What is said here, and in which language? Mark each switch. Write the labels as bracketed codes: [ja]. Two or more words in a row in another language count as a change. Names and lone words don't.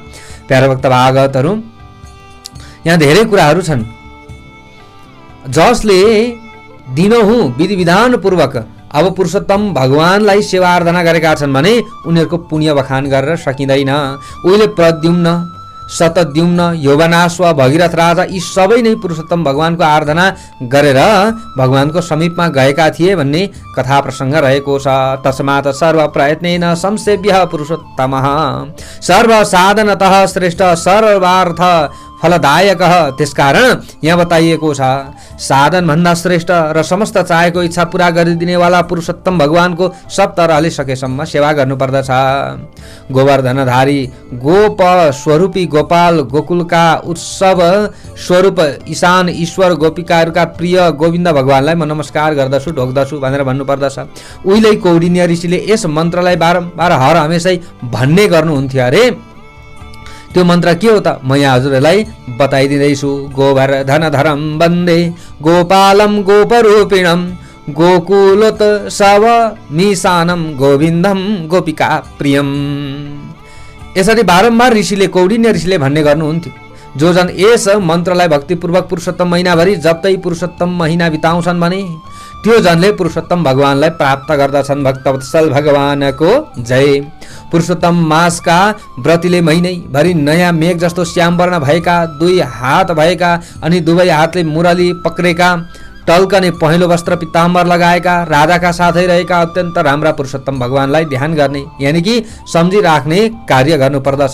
[ne] प्यारा भक्त भागवतहरू यहाँ धेरै कुराहरू छन् जसले दिनहुँ विधि विधान पूर्वक अब पुरुषोत्तम भगवानलाई सेवा आराधना गरेका छन् भने उनीहरूको पुण्य बखान गरेर सकिँदैन। उहिले प्रद्युम्न, शतद्युम्न, यौवनाश्व, भगीरथ राजा यी सबै नै पुरुषोत्तम भगवानको आराधना गरेर भगवानको समीपमा गएका थिए भन्ने कथा प्रसङ्ग रहेको छ। [sa] तस्मात् सर्व प्रयत्नेन संसेव्यः पुरुषोत्तमः सर्व साधनतः श्रेष्ठ सर्वार्थ फलदायक। [ne] त्यसकारण यहाँ बताइएको छ, साधनभन्दा श्रेष्ठ र समस्त चाहेको इच्छा पुरा गरिदिनेवाला पुरुषोत्तम भगवानको सब तरहले सकेसम्म सेवा गर्नुपर्दछ। गोवर्धनधारी गोप स्वरूपी गोपाल, गोकुलका उत्सव स्वरूप ईशान ईश्वर, गोपिकाहरूका प्रिय गोविन्द भगवानलाई म नमस्कार गर्दछु, ढोक्दछु भनेर भन्नुपर्दछ। उहिले कौडिन्य ऋषिले यस मन्त्रलाई बारम्बार हर हमेशै भन्ने गर्नुहुन्थ्यो अरे। त्यो मन्त्र के हो त? म यहाँ हजुरहरूलाई बताइदिँदैछु। [sa] गोवर्धनधरं वन्दे गोपालं गोपरूपिणं गोकुलोत्सव मीशानं गोविन्दं गोपिका प्रियम। [ne] यसरी बारम्बार कौडिन्य ऋषिले भन्ने गर्नुहुन्थ्यो। जो जन यस मन्त्रलाई भक्तिपूर्वक पुरुषोत्तम महिनाभरि जप्तै पुरुषोत्तम महिना बिताउँछन् भने त्यो जनले पुरुषोत्तम भगवानलाई प्राप्त गर्दछन्। भक्तवत्सल भगवानको जय। पुरुषोत्तम मासका व्रतीले महिनैभरि नयाँ मेघ जस्तो श्यामवर्ण भएका, 2 हात भएका अनि दुवै हातले मुरली पक्रेका, टल्कने पहेँलो वस्त्र पिताम्बर लगाएका, राधाका साथै रहेका अत्यन्त राम्रा पुरुषोत्तम भगवानलाई ध्यान गर्ने यानि कि सम्झिराख्ने कार्य गर्नुपर्दछ।